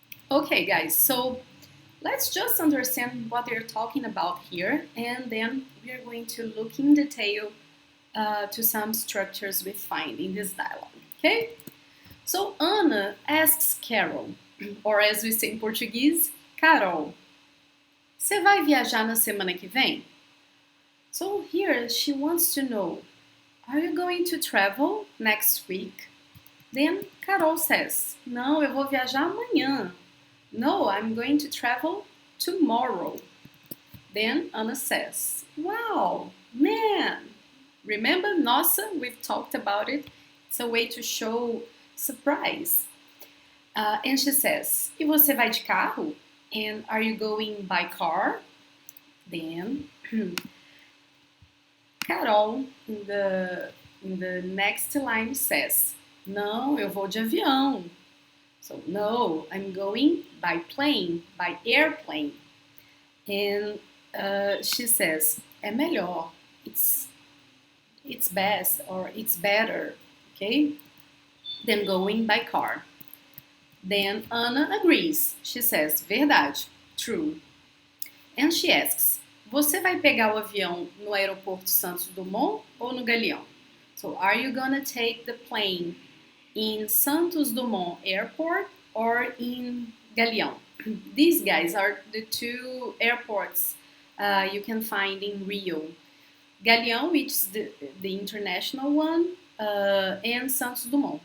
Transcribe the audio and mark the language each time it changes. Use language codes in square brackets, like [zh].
[en] Okay, guys, so let's just understand what they're talking about here, and then we are going to look in detail to some structures we find in this dialogue, okay? So Anna asks Carol, or as we say in Portuguese, Carol, [pt] você vai viajar na semana que vem? [en] So here she wants to know, are you going to travel next week? Then Carol says, [pt] não, eu vou viajar amanhã. [en] No, I'm going to travel tomorrow. Then Anna says, wow, man. Remember, nossa, we've talked about it. It's a way to show surprise. And she says, [pt] e você vai de carro? [en] And are you going by car? Then Carol, in the next line, says, [pt] não, eu vou de avião. [en] So, no, I'm going by plane, by airplane. And she says, [pt] é melhor, [en] it's best, or it's better, okay, than going by car. Then Anna agrees. She says, verdade, true. And she asks, [pt] você vai pegar o avião no aeroporto Santos Dumont ou no Galeão? [en] So, are you gonna take the plane in Santos Dumont Airport or in Galeão? These guys are the two airports you can find in Rio. Galeão, which is the international one, and Santos Dumont.